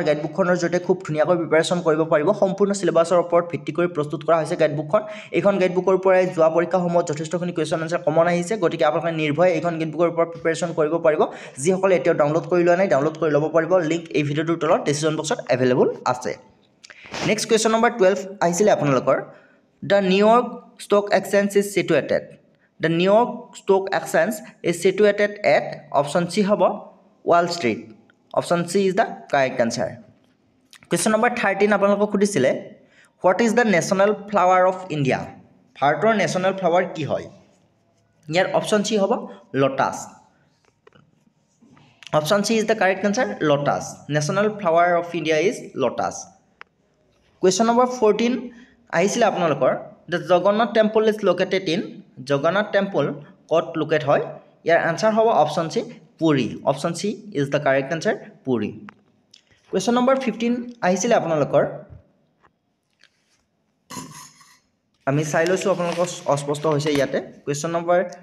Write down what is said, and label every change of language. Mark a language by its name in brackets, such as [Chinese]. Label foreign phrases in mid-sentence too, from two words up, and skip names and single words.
[Assamese] গাইডবুকখনৰ জৰিয়তে খুব ধুনীয়াকৈ প্ৰিপাৰেচন কৰিব পাৰিব সম্পূৰ্ণ সিলেবাছৰ ওপৰত ভিত্তি কৰি প্ৰস্তুত কৰা হৈছে গাইডবুকখন এইখন গাইডবুকৰ পৰাই যোৱা পৰীক্ষাসমূহত যথেষ্টখিনি [English] question answer [Assamese] কমন আহিছে গতিকে আপোনালোকে নিৰ্ভয়ে এইখন গাইডবুকৰ ওপৰত প্ৰিপাৰেচন কৰিব পাৰিব যিসকলে এতিয়াও ডাউনলোড কৰি লোৱা নাই ডাউনলোড কৰি ল'ব পাৰিব লিংক এই ভিডিঅ'টোৰ তলত [English] description boxত [Assamese] এভেইলেবল আছে [English] next question number 12 [Assamese] আহিছিলে আপোনালোকৰ [English] the New York Stock Exchange is situated The New York Stock Exchange is situated at option C [Assamese] হ'ব Wall Street. [English] Option C is the correct answer. Question number 13 [Assamese] আপোনালোকক সুধিছিলে [English] What is the national flower of India? [Assamese] ভাৰতৰ [English] national flower [Assamese] কি হয়? ইয়াৰ [English] option C [Assamese] হ'ব lotus. [English] Option C is the correct answer lotus. National flower of India is lotus. question number 14 [Assamese] আহিছিলে আপোনালোকৰ [English] the Jagannath temple is located in [Assamese] জগন্নাথ টেম্পল ক'ত লোকেট হয় ইয়াৰ আনচাৰ হ'ব [English] option C [Assamese] পুৰী [English] option C is the correct answer [Assamese] পুৰী [English] question number 15 [Assamese] আহিছিলে আপোনালোকৰ আমি চাই লৈছোঁ আপোনালোকৰ অস্পষ্ট হৈছে ইয়াতে [English] question number